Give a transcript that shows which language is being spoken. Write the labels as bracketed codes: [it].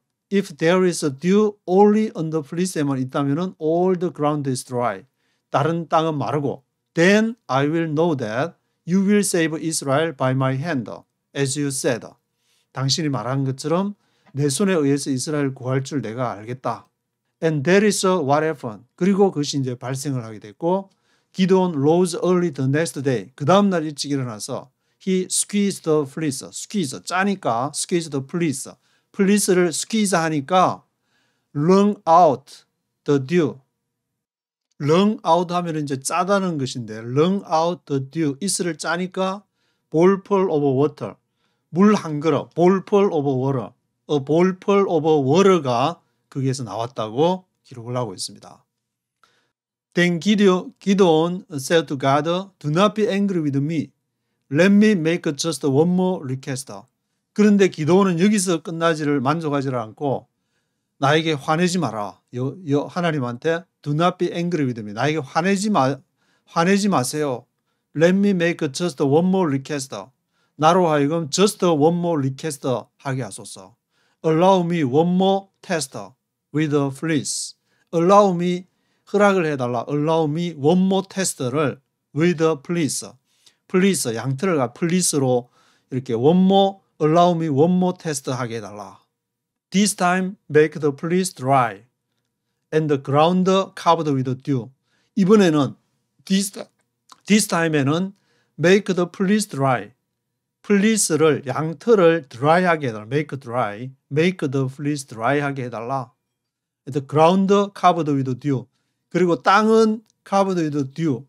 [en] if there is a dew only on the fleece에만 있다면 all the ground is dry [ko] 다른 땅은 마르고 [en] then I will know that you will save Israel by my hand as you said [ko] 당신이 말한 것처럼 내 손에 의해서 이스라엘 구할 줄 내가 알겠다. [en] And that is what happened. [ko] 그리고 그것이 이제 발생을 하게 됐고 [en] Gideon rose early the next day. [ko] 그 다음날 일찍 일어나서 [en] he squeezed the fleece. [ko] squeeze 짜니까 [en] squeeze the fleece. [ko] fleece를 squeeze 하니까 [en] wrung out the dew. [ko] wrung out 하면 이제 짜다는 것인데 [en] wrung out the dew. [ko] 이슬을 짜니까 [en] bowlful of water. [ko] 물 한 그릇. [en] bowlful of water. a bowlful of water [ko] 가 거기에서 나왔다고 기록을 하고 있습니다. [en] Then Gideon said to God, Do not be angry with me. Let me make just one more request. [ko] 그런데 기도원은 여기서 끝나지를 만족하지 않고 나에게 화내지 마라. 하나님한테 [en] Do not be angry with me. [ko] 나에게 화내지 마세요. [en] Let me make just one more request. [ko] 나로 하여금 [en] just one more request [ko] 하게 하소서. [en] Allow me one more test with a fleece. [ko] Allow me 허락을 해달라. [en] Allow me one more test를 with a fleece. [ko] fleece 양털을 fleece로 이렇게 [en] one more allow me one more test [ko] 하게 해달라. [en] This time make the fleece dry and the ground covered with dew. [ko] 이번에는 this time에는 [en] make the fleece dry. [ko] fleece를 양털을 dry하게 해달라. [en] make the fleece dry하게 해달라. The ground covered with dew. [ko] 그리고 땅은 [en] covered with dew.